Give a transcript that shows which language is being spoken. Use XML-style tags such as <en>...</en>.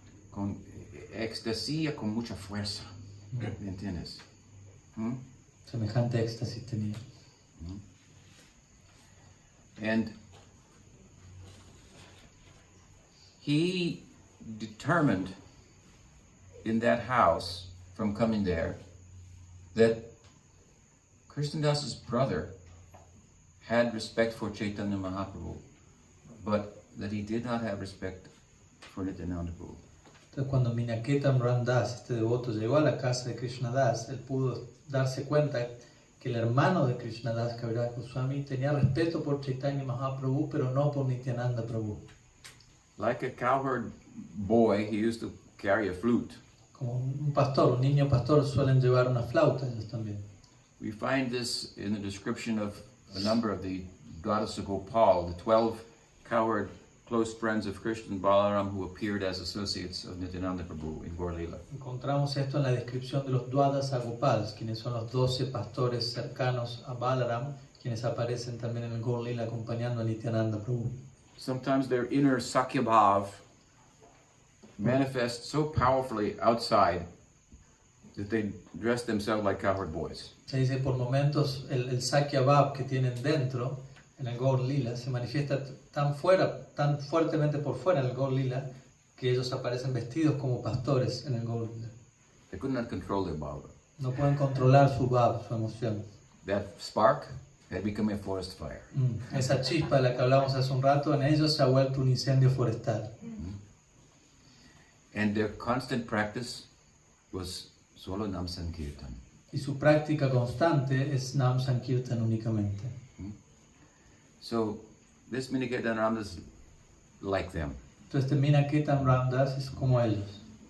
<es>Con éxtasis, con mucha fuerza. ¿Me entiendes? Semejante éxtasis tenía.</es> <en>And he determined in that house, from coming there, that Krishnadas's brother had respect for Chaitanya Mahaprabhu, but that he did not have respect for Nityananda Prabhu.</en> <es>Entonces cuando Minaketan Ram Das, este devoto, llegó a la casa de Krishnadas, él pudo darse cuenta que el hermano de Krishnadas, Kaviraj Goswami, tenía respeto por Chaitanya Mahaprabhu, pero no por Nityananda Prabhu.</es> <en>Like a cowherd boy, he used to carry a flute.</en> <es>Como un pastor, un niño pastor, suelen llevar una flauta ellos también.</es> <en>We find this in the description of a number of the goddess of Gopal, the 12 cowherd close friends of Krishna and Balaram who appeared as associates of Nityananda Prabhu in Gaur Leela.</en> <es>Encontramos esto en la descripción de los Dwadas Gopals, quienes son los 12 pastores cercanos a Balaram, quienes aparecen también en el Gaur Leela acompañando a Nityananda Prabhu.</es> <en>Sometimes their inner Sakya Bhav manifests so powerfully outside that they dress themselves like cowherd boys.</en> <es>Se dice por momentos el Sakya Bhav que tienen dentro en el Gaur Leela se manifiesta tan fuertemente por fuera en el Gaur Leela que ellos aparecen vestidos como pastores en el Gaur Leela.</es> <en>They could not control their bhava.</en> <es>No pueden controlar su Bhav, su emoción.</es> <en>That spark had become a forest fire.</en> <es>Esa chispa de la que hablamos hace un rato, en ellos se ha vuelto un incendio forestal.</es> <en>And their constant practice was solo Nam Sankirtan.</en> <es>Y su práctica constante es Nam Sankirtan únicamente.</es> <en>So this Minaketan Ramdas like them.</en> <es>Entonces Minaketan Ram Das es como ellos.</es>